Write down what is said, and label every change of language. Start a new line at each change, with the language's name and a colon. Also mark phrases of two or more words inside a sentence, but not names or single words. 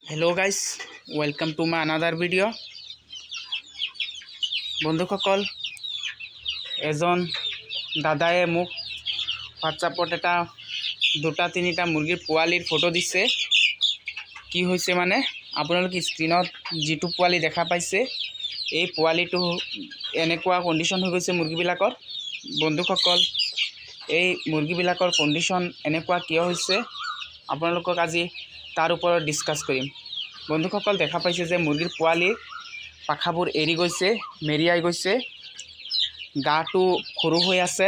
English: Hello guys, welcome to my another video.
Assamese: বন্ধুসকল এজন দাদাই মোক হোৱাটছএপত এটা দুটা তিনিটা মুৰ্গীৰ পোৱালিৰ ফটো দিছে। কি হৈছে মানে আপোনালোকে স্ক্ৰীনত যিটো পোৱালি দেখা পাইছে এই পোৱালিটো এনেকুৱা কণ্ডিশ্যন হৈ গৈছে মুৰ্গীবিলাকৰ। বন্ধুসকল, এই মুৰ্গীবিলাকৰ কণ্ডিশ্যন এনেকুৱা কিয় হৈছে আপোনালোকক আজি তাৰ ওপৰত ডিছকাছ কৰিম। বন্ধুসকল, দেখা পাইছে যে মুৰ্গীৰ পোৱালি পাখাবোৰ এৰি গৈছে, মেৰিয়াই গৈছে, গাটো সৰু হৈ আছে।